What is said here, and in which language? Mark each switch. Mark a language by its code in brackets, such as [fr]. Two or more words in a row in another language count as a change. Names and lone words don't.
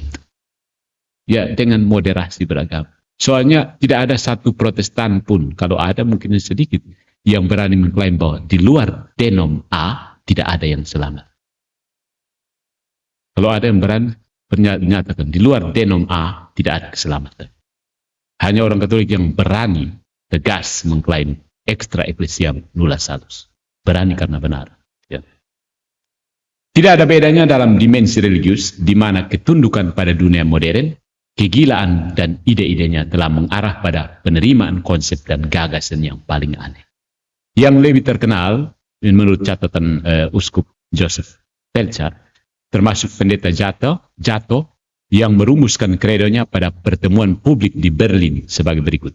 [id] Ya, dengan moderasi beragama. Soalnya tidak ada satu Protestan pun, kalau ada mungkin sedikit, yang berani mengklaim bahwa di luar denom A tidak ada yang selamat. Kalau ada yang berani menyatakan di luar denom A tidak ada keselamatan. Hanya orang Katolik yang berani tegas mengklaim [la] extra ecclesiam nulla salus. [id] Berani karena benar. Ya. Tidak ada bedanya dalam dimensi religius, di mana ketundukan pada dunia modern, kegilaan dan ide-idenya telah mengarah pada penerimaan konsep dan gagasan yang paling aneh. Yang lebih terkenal, menurut catatan Uskup Joseph Pelchar, termasuk pendeta Jato yang merumuskan kredonya pada pertemuan publik di Berlin sebagai berikut.